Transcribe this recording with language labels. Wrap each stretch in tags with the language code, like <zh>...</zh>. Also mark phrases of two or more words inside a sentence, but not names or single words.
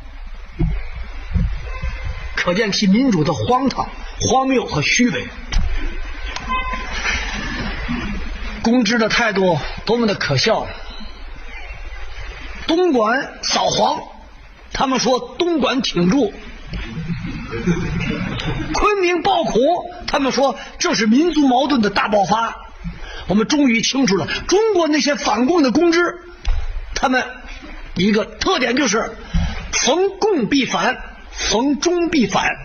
<zh>可見其民主的荒唐、荒謬和虛偽。公知的態度多麼的可笑。東莞掃黃，他們說東莞挺住；昆明暴苦，他們說這是民族矛盾的大爆發。我們終於清楚了中國那些反共的公知，他們一個特點就是逢共必反，逢中必反。</zh>